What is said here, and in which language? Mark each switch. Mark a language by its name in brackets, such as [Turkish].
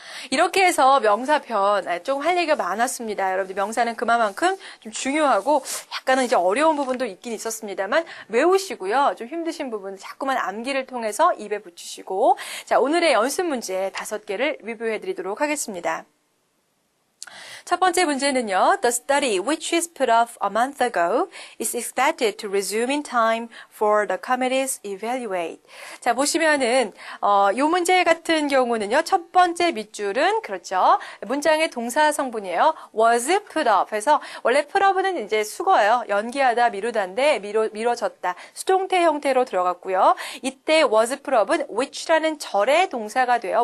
[Korean] 이렇게 해서 명사편 좀 할 얘기가 많았습니다. 여러분들 명사는 그만큼 좀 중요하고 약간은 이제 어려운 부분도 있긴 있었습니다만 외우시고요. 좀 힘드신 부분 자꾸만 암기를 통해서 입에 붙이시고 자, 오늘의 연습 문제 5개를 리뷰해 드리도록 하겠습니다. 첫 번째 문제는요. [English] The study, which is put off a month ago, is expected to resume in time for the committee's evaluate. [Korean] 자, 보시면은 요 문제 같은 경우는요. 첫 번째 밑줄은 그렇죠. 문장의 동사 성분이에요. [English] was put off [Korean] 해서 원래 put off는 이제 수거예요. 연기하다, 미루다인데 미뤄졌다. 수동태 형태로 들어갔고요. 이때 [English] was put off [Korean] 은 which라는 절의 동사가 돼요.